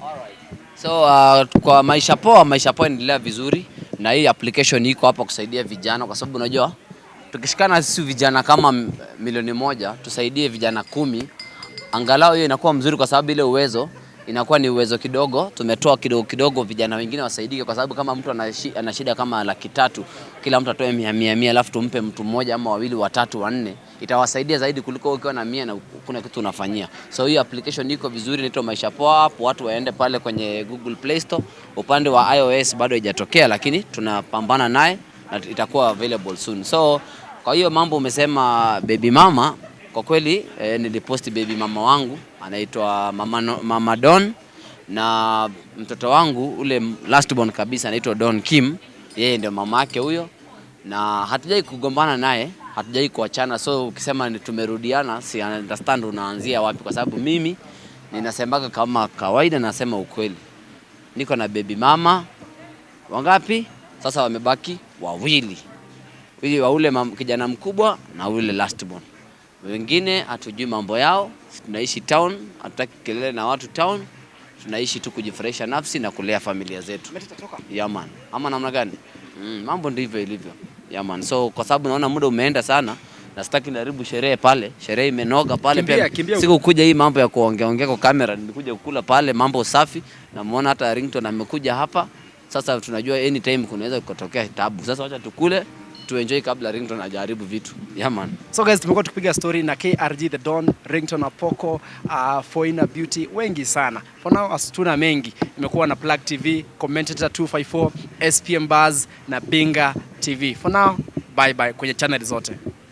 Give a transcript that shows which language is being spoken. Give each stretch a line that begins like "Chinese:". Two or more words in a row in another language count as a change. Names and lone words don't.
Swahili: So kwa Maisha Poa inaendelea vizuri na hii application iko hapa kusaidia vijana kwa sababu unajua tukishikana sisi vijana kama 1,000,000 tusaidie vijana 10, angalau hiyo inakuwa mzuri kwa sababu ile uwezo inakuwa ni uwezo kidogo, tumetoa kidogo vijana wengine wasaidike kwa sababu kama mtu ana shida kama 300,000 kila mtu atoe 100 alafu tumpe mtu mmoja ama wawili, watatu, wanne, itawasaidia zaidi kuliko ukiwa na 100 na kuna kitu unafanyia. So hii application iko vizuri, inaitwa Maisha Poa app, watu waende pale kwenye Google Play Store. Upande wa iOS bado haijatokea lakini tunapambana naye na itakuwa
English: available soon.
Swahili: So kwa hiyo mambo umesema
English: baby mama,
Swahili: kwa kweli niliposti
English: baby mama
Swahili: wangu anaitwa mama Don, na mtoto wangu ule
English: last born
Swahili: kabisa anaitwa Don Kim, yeye ndio mama yake huyo, na hatujai kugombana naye, hatujai kuachana. So ukisema ni tumerudiana, si understand unaanzia wapi, kwa sababu mimi ninasemaga kama kawaida, nasema ukweli. Niko na baby mama wangapi? Sasa wamebaki wawili. Wa ule kijana mkubwa na ule
English: last born.
Swahili: Wengine hatujui mambo yao. Tunaishi town, hatutaki kelele na watu town. Tunaishi tu kujifurahisha nafsi na kulea familia zetu.
English: Yeah man.
Swahili: Ama namna gani? Mambo ndivyo ilivyo.
English: Yeah man.
Swahili: So kwa sababu naona muda umeenda sana, na sitaki niharibu sherehe pale. Sherehe imenoga pale pia. Siku kuja hii mambo ya kuongea kwa kamera, nilikuja kukula pale mambo safi, na muona hata Ringtone amekuja hapa. Sasa tunajua anytime kunaweza kutokea tabu. Sasa wacha tukule, tuenjoy kabla Ringtone hajaribu vitu.
English: Yeah man. So guys,
Swahili: tumekuwa tukipiga story na KRG the Don, Ringtone, Apoko, Foina Beauty, wengi sana.
English: For now
Swahili: asituna mengi. Imekuwa na Plug TV, Commentator 254, SPM Buzz na Binga TV.
English: For now, bye bye
Swahili: kwenye channel zote.